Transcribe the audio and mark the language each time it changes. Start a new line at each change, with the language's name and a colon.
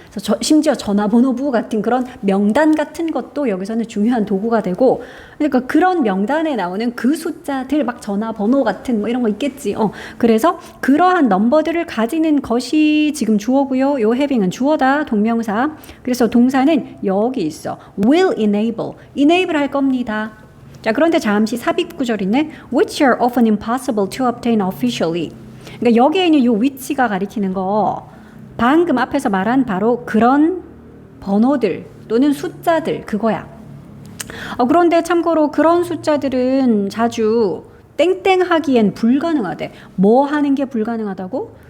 Korean: 그래서 심지어 전화번호부 같은 그런 명단 같은 것도 여기서는 중요한 도구가 되고 그러니까 그런 명단에 나오는 그 숫자들 막 전화번호 같은 뭐 이런 거 있겠지. 그래서 그러한 넘버들을 가지는 것이 지금 주어고요. 요 having은 주어다. 동명사. 그래서 동사는 여기 있어.
English: will enable
Korean: 할 겁니다. 자 그런데 잠시 삽입 구절 있네.
English: Which are often impossible to obtain officially.
Korean: 그러니까 여기에 있는 이 위치가 가리키는 거 방금 앞에서 말한 바로 그런 번호들 또는 숫자들 그거야. 그런데 참고로 그런 숫자들은 자주 땡땡 하기엔 불가능하대. 뭐 하는 게 불가능하다고?